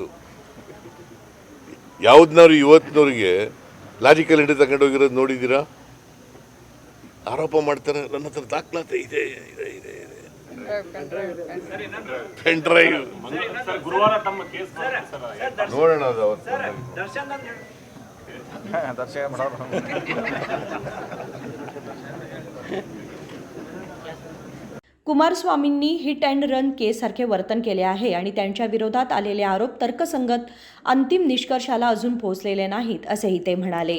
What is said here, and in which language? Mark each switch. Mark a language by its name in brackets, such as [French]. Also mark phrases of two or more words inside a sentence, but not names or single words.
[Kannada] ಯಾವುದನ್ನವ್ರು ಇವತ್ತಿನವ್ರಿಗೆ ಲಾಜಿಕಲ್ ಎಂಟ್ರಿ ತಗೊಂಡೋಗಿರೋದು ನೋಡಿದ್ದೀರಾ? ಆರೋಪ ಮಾಡ್ತಾರೆ, ನನ್ನ ಹತ್ರ ದಾಖಲಾತಿ ಇದೆ ಇದೆ ಇದೆ ಇದೆ [English] pen drive. [Kannada] ನೋಡೋಣ ಅದು ಅವತ್ತು. [Marathi] कुमारस्वामींनी [English] hit and run [Marathi] केससारखे वर्तन केले आहे आणि त्यांच्या विरोधात आलेले आरोप तर्कसंगत अंतिम निष्कर्षाला अजून पोहोचलेले नाहीत, असेही ते म्हणाले.